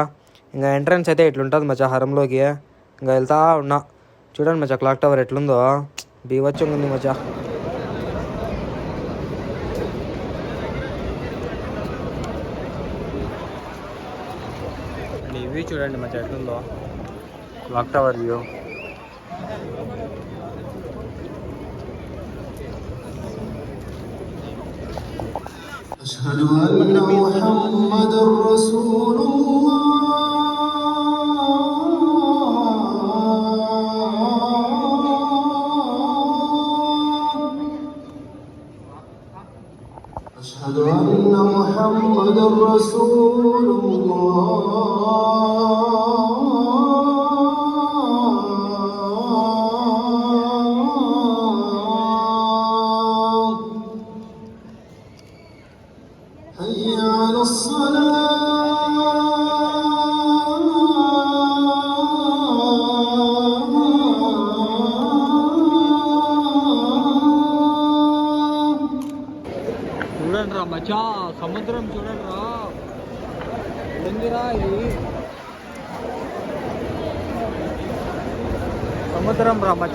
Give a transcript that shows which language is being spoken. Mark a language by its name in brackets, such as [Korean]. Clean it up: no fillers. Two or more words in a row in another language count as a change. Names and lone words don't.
[Telugu] ఇంకా ఎంట్రన్స్ అయితే ఇట్లుంటుంది మచ్చా హరంలోకి. ఇంకా వెళ్తా ఉన్నా చూడండి మచ్చా, [English] clock tower [Telugu] ఎట్లుందో బీవచ్చంగా ఉంది మచ్చా. వ్యూ చూడండి మచ్చా ఎట్లుందో, [English] clock tower view. [Arabic] أشهد أن محمدا رسول الله أشهد أن محمدا رسول الله حي على [Telugu] చూడండి రా మచ్చా, సముద్రం చూడండి రా, ఏందిరా ఇది సముద్రం రా మచ్చా.